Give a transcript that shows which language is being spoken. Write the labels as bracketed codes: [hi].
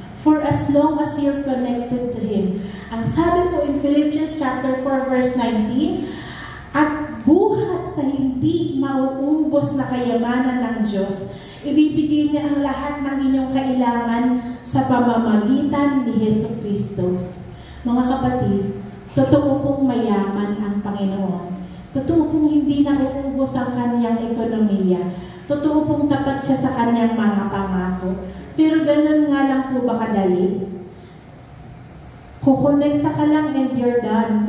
[en] For as long as you're connected to Him. [tl] Ang sabi po in Philippians chapter 4 verse 19, at buhat sa hindi mauubos na kayamanan ng Diyos, ibibigay niya ang lahat ng inyong kailangan sa pamamagitan ni Jesucristo. Mga kapatid, totoo pong mayaman ang Panginoon. Totoo pong hindi nauubos ang kanyang ekonomiya. Totoo pong tapat siya sa kanyang mga pangako. Pero ganun nga lang po ba kadali? Kukonekta ka lang [en] and you're done.